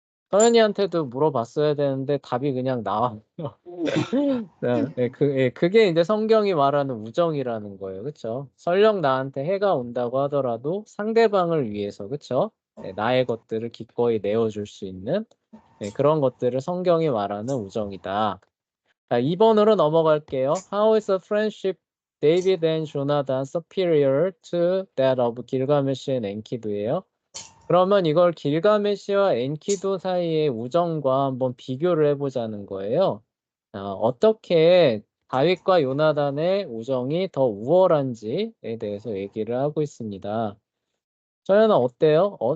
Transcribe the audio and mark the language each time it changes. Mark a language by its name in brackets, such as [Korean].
[Korean] 서연이한테도 물어봤어야 되는데 답이 그냥 나와요. 네, 그게 이제 성경이 말하는 우정이라는 거예요. 그쵸? 설령 나한테 해가 온다고 하더라도 상대방을 위해서, 그쵸? 네, 나의 것들을 기꺼이 내어줄 수 있는 그런 것들을 성경이 말하는 우정이다. 자, 2번으로 넘어갈게요. [English] How is a friendship David and Jonathan superior to that of Gilgamesh and Enkidu예요. [Korean] 그러면 이걸 길가메시와 엔키두 사이의 우정과 한번 비교를 해보자는 거예요. 어떻게 다윗과 요나단의 우정이 더 우월한지에 대해서 얘기를 하고 있습니다. 서연아 어때요?